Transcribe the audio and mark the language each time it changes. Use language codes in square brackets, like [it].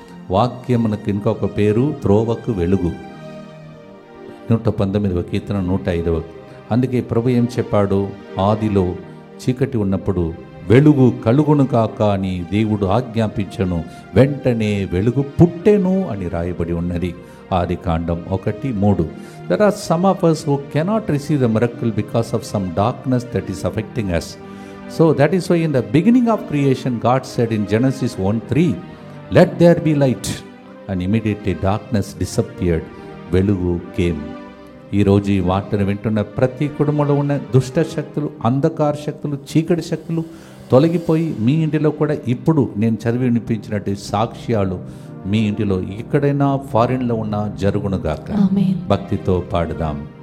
[te] వాక్యమునకు ఇంకొక పేరు త్రోవకు వెలుగు. 119వ కీర్తన 105వ. అందుకే ప్రభు ఏం చెప్పాడు? ఆదిలో చీకటి ఉన్నప్పుడు వెలుగు కలుగును కాక అని దేవుడు ఆజ్ఞాపించను, వెంటనే వెలుగు పుట్టెను అని రాయబడి ఉన్నది. ఆదికాండం 1:3. [en] There are some of us who cannot receive the miracle because of some darkness that is affecting us. So that is why in the beginning of creation God said in Genesis 1:3, let there be light, and immediately darkness disappeared. [te] వెలుగు [en] came. [te] ఈరోజు ఈ వార్తను వింటున్న ప్రతి కుటుంబంలో ఉన్న దుష్ట శక్తులు, అంధకార శక్తులు, చీకటి శక్తులు తొలగిపోయి మీ ఇంటిలో కూడా ఇప్పుడు నేను చదివి వినిపించినట్టు సాక్ష్యాలు మీ ఇంటిలో ఎక్కడైనా ఫారిన్లో ఉన్నా జరుగునుగాక. భక్తితో పాడుదాం.